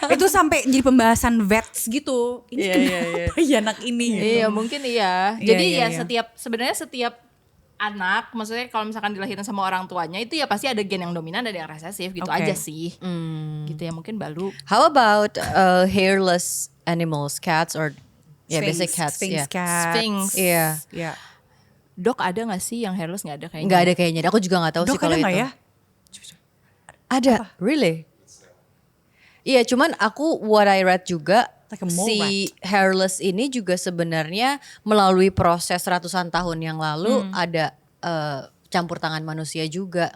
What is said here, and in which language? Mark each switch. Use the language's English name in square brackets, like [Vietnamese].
[Indonesian] Itu sampai jadi pembahasan vets gitu. Ini kenapa ya anak ini? Gitu. Iya mungkin iya. Iya, Jadi iya, ya iya. sebenarnya setiap anak, maksudnya kalau misalkan dilahirin sama orang tuanya itu ya pasti ada gen yang dominan ada yang resesif gitu Oke. aja sih. Gitu ya mungkin Balu. [English] How about hairless animals, cats or basic cats? Sphinx Yeah. cat. Sphinx. [Indonesian] Iya. Iya. Dog ada gak sih yang hairless? Gak ada kayaknya. Nggak ada kayaknya. Aku juga nggak tahu Dok sih kalau ada itu. nggak ya? Ada, really? Iya, cuman aku [English] what I read [Indonesian] juga [English] Like a mole [Indonesian] si hairless ini juga sebenarnya melalui proses ratusan tahun yang lalu ada campur tangan manusia juga.